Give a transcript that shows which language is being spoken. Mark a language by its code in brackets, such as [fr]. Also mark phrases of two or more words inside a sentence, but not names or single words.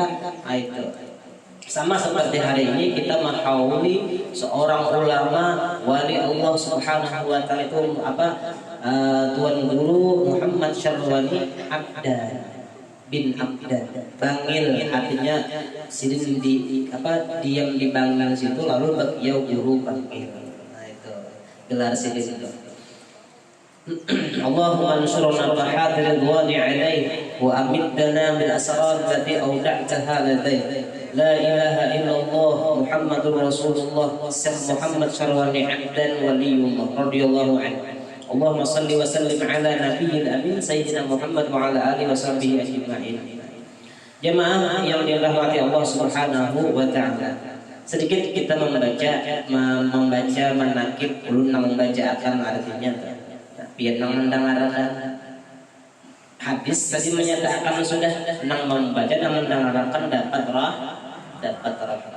[bjn] Nah, itu sama seperti hari ini kita menghauli seorang ulama wali [ar] الله سبحانه وتعالى [bjn] itu Tuan Guru Muhammad Syarwani Abdan bin Abdan Bangil, artinya sidin diam di Bangil situ, lalu beliau guru Bangil. Nah, itu gelar sidin itu. [ar] اللهم انصرنا بحاضر رضواني عليه وأمدنا بالأسرار التي أودعتها لديه. لا إله إلا الله محمد رسول الله Syekh Muhammad Syarwani Abdan ولي الله رضي الله عنه. اللهم صل وسلم على نبي الأمين سيدنا محمد وعلى آله وصحبه أجمعين. [bjn] Jemaah yang dirahmati [ar] الله سبحانه وتعالى. [bjn] Sedikit kita membaca manaqib, ulun membaca akan artinya. Biar nang mendengarkan hadis tadi menyatakan sudah nang membaca dan mendengarkan dapat rahmat.